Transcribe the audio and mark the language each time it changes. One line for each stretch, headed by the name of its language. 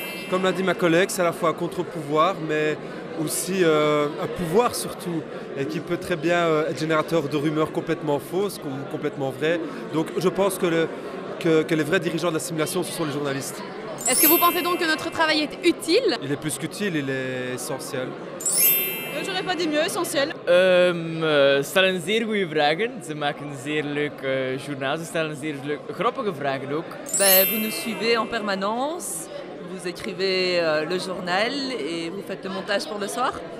French: Comme l'a dit ma collègue, c'est à la fois un contre-pouvoir mais aussi un pouvoir surtout et qui peut très bien être générateur de rumeurs complètement fausses ou complètement vraies. Donc je pense que les vrais dirigeants de la simulation ce sont les journalistes. Est-ce que vous pensez donc que notre travail est utile? Il est plus qu'utile, il est essentiel. J'aurais pas dit mieux, essentiel.
Dutch: Stellen zeer goede vragen. Ze maken zeer leuk journaal. Ze stellen zeer grappige vragen ook.
French: Vous nous suivez en permanence, vous écrivez le journal et vous faites le montage pour le soir.